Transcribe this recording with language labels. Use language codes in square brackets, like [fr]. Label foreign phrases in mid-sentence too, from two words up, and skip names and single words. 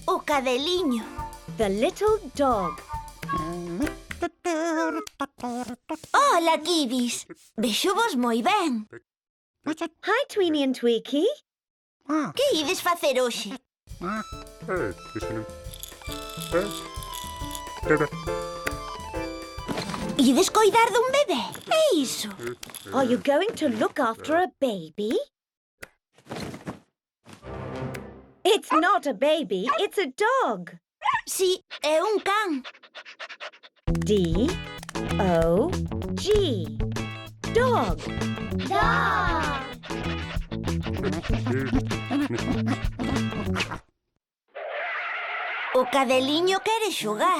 [gl] cadeliño. [en] The little dog. [gl] Hola, Kibis. Vexo vos moi ben. [en] Hi, Tweenie and Tweaky. [gl] Que ides facer hoxe? Ides coidar dun bebé? É iso? [en] Are you going to look after a baby? It's not a baby, it's a dog. [gl] Si, é un can. [en] D-O-G. Dog. Dog. [gl] O cadeliño quere xogar.